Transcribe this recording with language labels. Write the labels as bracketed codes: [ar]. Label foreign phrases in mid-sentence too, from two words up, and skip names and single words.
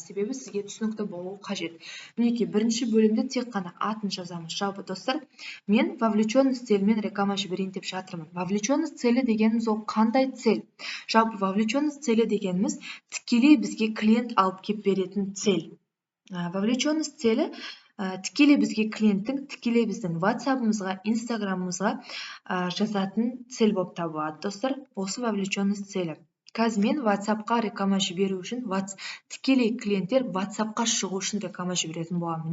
[kk] Себебі сізге түсінікті болуы қажет. Мінекей бірінші бөлімде тек қана атын жазамыз. Жалпы достар, мен [ru] вовлеченность цельмен [kk] реклама жіберейін деп жатырмын. [ru] Вовлеченность цели [kk] дегеніміз ол қандай цель? Жалпы [ru] вовлеченность цели [kk] дегеніміз тікелей бізге клиент алып кеп беретін цель. [ru] Вовлеченность цели [kk] тікелей бізге клиенттің тікелей біздің WhatsApp-ымызға, Instagram-ымызға жазатын цель болып табылады. Достар, осы [ru] вовлеченность цели. [kk] Қазір мен WhatsApp-қа реклама жіберу үшін, тікелей клиенттер WhatsApp-қа шығу үшін реклама жіберетін боламын.